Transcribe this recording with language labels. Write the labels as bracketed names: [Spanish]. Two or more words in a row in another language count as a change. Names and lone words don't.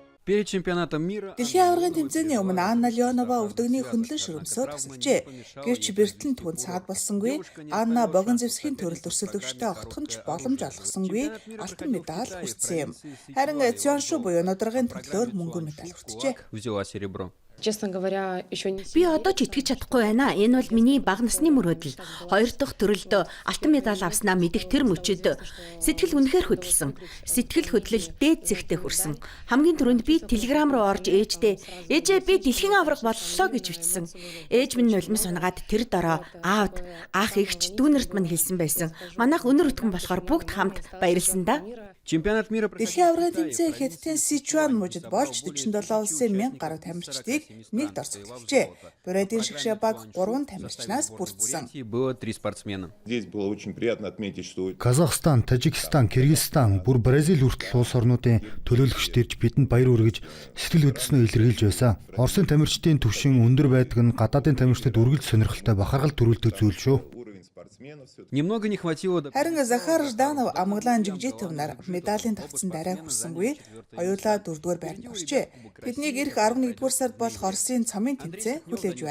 [Russian] Перед чемпионатом мира [Mongolian] Дэлхийн аваргын тэмцээний өмнө Анна Леонова өвдөгний хөндлөн шүрмсөөр тасалжээ. Гэвч бэртэн түн цаад болсонгүй. Анна богино зэвсгийн төрөлд өрсөлдөгчтэй огтхонч боломж олгосонгүй алтан медаль хүртсэн юм. Харин Цюаншу буюу нодоргын төрлөөр мөнгөн медаль хүртжээ. [Russian] взяла серебро. Честно говоря, еще не... [Mongolian] Би одоо ч итгэж чадахгүй байна. Энэ бол миний бага насны мөрөөдөл. Хоёр дахь төрөлд алтан медаль авснаа мэдэх тэр мөчөд сэтгэл үнэхээр хөдөлсөн. Сэтгэл хөдлөл дээд зэгтээ хүрсэн. Хамгийн түрүүнд би телеграм руу орж ээжтэй "Ээжээ, би дэлхийн аварга боллоо" гэж бичсэн. Ээж минь нулимс унгаад тэр дороо аавд, ах эгч, дүүнэрт мань хэлсэн байсан. Манайх өнөр өтгөн болохоор бүгд хамт баярлсан да. [Russian] Чемпионат мира [Mongolian] Дэлхийн аваргын тэмцээн Хятадын Сичуан мужид болж 47 улсын 1000 гаруй тамирчдыг нэгд орцголжээ. Бурайдын шигшээ баг 3 тамирчнаас бүрдсэн. [Russian] было 3 спортсмена. Здесь было очень приятно отметить, что Казахстан, Тажикстан, Кыргызстан, [Mongolian] бүр Бразил хүртэл улс орнуудын төлөөлөгчд ирж бидэнд баяр хүргэж сэтгэл хөдлснөө илэрхийлж байсан. Оросын тамирчдын түвшин өндөр байдаг нь гадаадын тамирчдад үргэлж сонирхолтой бахархал төрүүлдэг зүйл шүү. [Russian] уровень спортсменов все-таки Немного не хватило [Mongolian] Харин Захар Жданов амглан жигжитв нар медалийн тавцсан дараа хүрсэнгүй. Хоёулаа 4-р байранд орчээ. Тэднийг ирэх 11-р сард болох Оросын цомын тэмцээн хүлээж байна.